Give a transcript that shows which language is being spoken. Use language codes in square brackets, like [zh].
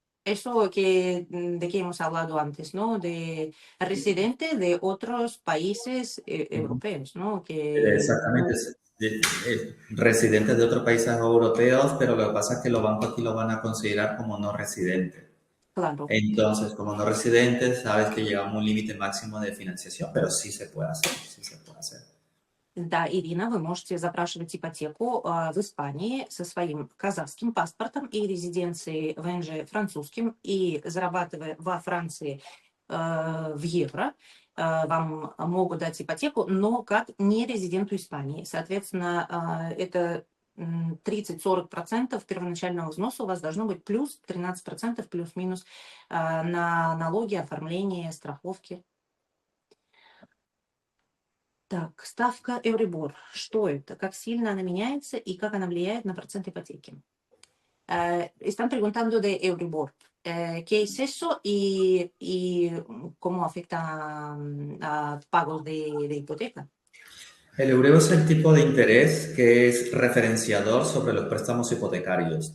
[es] Eso de que hemos hablado antes, ¿no? De residente de otros países europeos, ¿no? Exactamente, residentes de otros países europeos, pero lo que pasa es que los bancos aquí lo van a considerar como no residentes. Claro. Entonces, como no residentes, sabes que llegamos a un límite máximo de financiación, pero sí se puede hacer, sí se puede hacer. [ru] Да, Ирина, вы можете запрашивать ипотеку в Испании со своим казахским паспортом и резиденцией ВНЖ французским, и зарабатывая во Франции в евро, вам могут дать ипотеку, но как не резиденту Испании. Соответственно, это 30-40% первоначального взноса у вас должно быть плюс 13% плюс-минус на налоги, оформление, страховки. Так, ставка Euribor. Что это? Как сильно она меняется и как она влияет на процент ипотеки? [es] Están preguntando de Euribor. ¿Qué es eso y cómo afecta a pagos de hipoteca? El Euribor es el tipo de interés que es referenciador sobre los préstamos hipotecarios.